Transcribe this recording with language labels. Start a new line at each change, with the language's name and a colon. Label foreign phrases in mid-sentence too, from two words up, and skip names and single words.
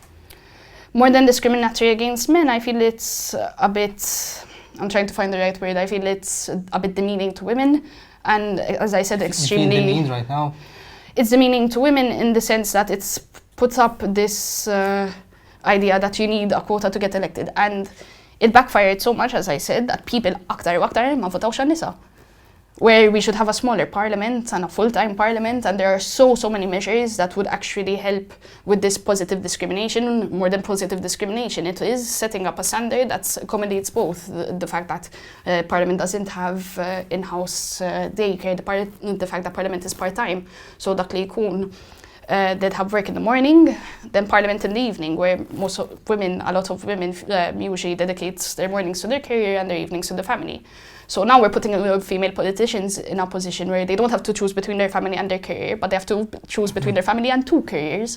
English: More than discriminatory against men, I feel it's a bit, I'm trying to find the right word, I feel it's a bit demeaning to women, and as I said, extremely... You feel demeaned right now? It's demeaning to women in the sense that it's puts up this idea that you need a quota to get elected, and it backfired so much, as I said, that people
Maltese: aktar u aktar ma votawx għan-nisa.
English: Where we should have a smaller parliament and a full-time parliament, and there are so many measures that would actually help with this positive discrimination. More than positive discrimination, it is setting up a standard that accommodates both the fact that parliament doesn't have in-house daycare, the fact that parliament is part-time, so
Maltese: dak li jkun
English: they'd have work in the morning, then parliament in the evening, where a lot of women usually dedicate their mornings to their career and their evenings to the family. So now we're putting female politicians in a position where they don't have to choose between their family and their career, but they have to choose between their family and two careers.